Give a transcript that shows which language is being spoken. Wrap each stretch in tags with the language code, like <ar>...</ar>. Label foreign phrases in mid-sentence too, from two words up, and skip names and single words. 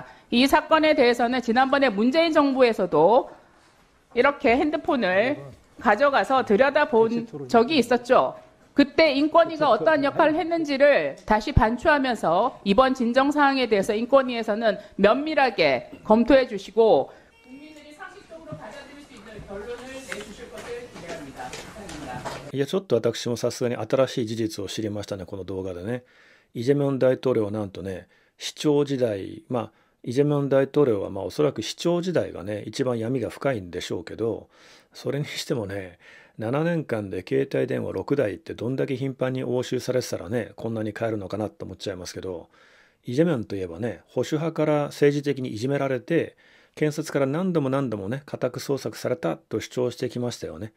<ko>이 사건에 대해서는 지난번에 문재인 정부에서도 이렇게 핸드폰을 가져가서 들여다본 적이 있었죠. 그때 인권위가 어떠한 역할을 했는지를 다시 반추하면서 이번 진정사항에 대해서 인권위에서는 면밀하게 검토해 주시고 국민들이 상식적으로 받아들일 수 있는 결론을 내주실 것을 기대합니다. 감사합니다.</ko> <ja>いや、ちょっと私もさすがに新しい事実を知りましたね、この動画でね。イ・ジェミョン大統領はなんとね、市長時代、イ・ジェミョン大統領はおそらく市長時代がね、一番闇が深いんでしょうけど、それにしてもね、7年間で携帯電話6台ってどんだけ頻繁に押収されてたらね、こんなに変えるのかなと思っちゃいますけど、イ・ジェミョンといえばね、保守派から政治的にいじめられて、検察から何度もね、家宅捜索されたと主張してきましたよね。</ja>